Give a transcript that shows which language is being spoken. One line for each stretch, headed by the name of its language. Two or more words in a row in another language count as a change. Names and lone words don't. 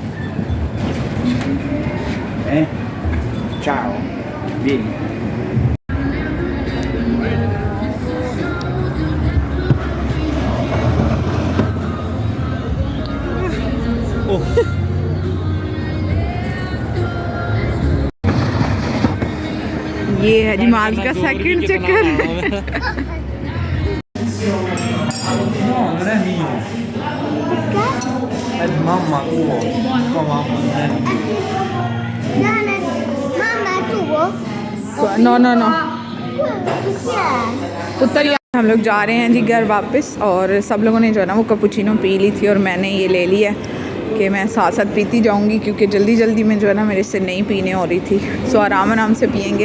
Italian: Ciao. Vieni.
Hindi: ये है जी मार्स का सेकंड चक्कर।
Italian: No, non è mio. È di mamma tua. Tua mamma non è mio. Mamma è tuo? no no no Chi è?
Hindi: पुत्र। हम लोग जा रहे हैं जी घर वापस। और सब लोगों ने जो है ना वो कैपुचिनो पी ली थी और मैंने ये ले लिया है कि मैं साथ साथ पीती जाऊंगी, क्योंकि जल्दी जल्दी में जो है ना मेरे से नहीं पीने हो रही थी। सो आराम आराम से पियेंगे।